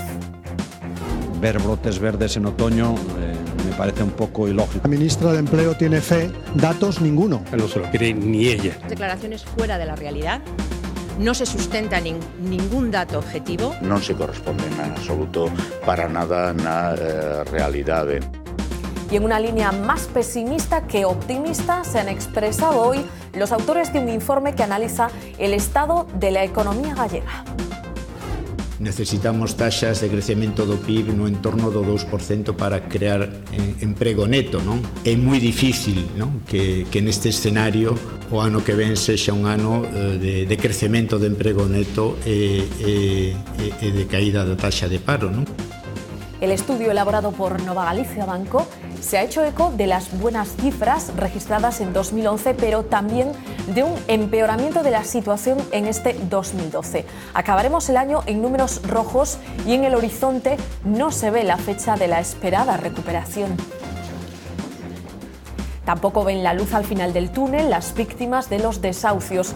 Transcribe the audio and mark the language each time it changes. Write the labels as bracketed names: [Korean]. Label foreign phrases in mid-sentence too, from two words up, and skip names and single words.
[Spanish] Ver brotes verdes en otoño me parece un poco ilógico. La ministra de Empleo tiene fe, datos ninguno. No se lo cree ni ella. Declaraciones fuera de la realidad, no se sustenta ningún dato objetivo. [Galician] Non se corresponden en absoluto para nada na realidade. [Spanish] Y en una línea más pesimista que optimista se han expresado hoy los autores de un informe que analiza el estado de la economía gallega. [Galician] Necesitamos taxas de crecemento do PIB no entorno do 2% para crear emprego neto, non? É moi difícil, non? Que neste escenario o ano que ven sexa un ano de crecemento de emprego neto e de caída da taxa de paro, non? [Spanish] El estudio elaborado por Nova Galicia Banco se ha hecho eco de las buenas cifras registradas en 2011, pero también de un empeoramiento de la situación en este 2012. Acabaremos el año en números rojos y en el horizonte no se ve la fecha de la esperada recuperación. Tampoco ven la luz al final del túnel las víctimas de los desahucios.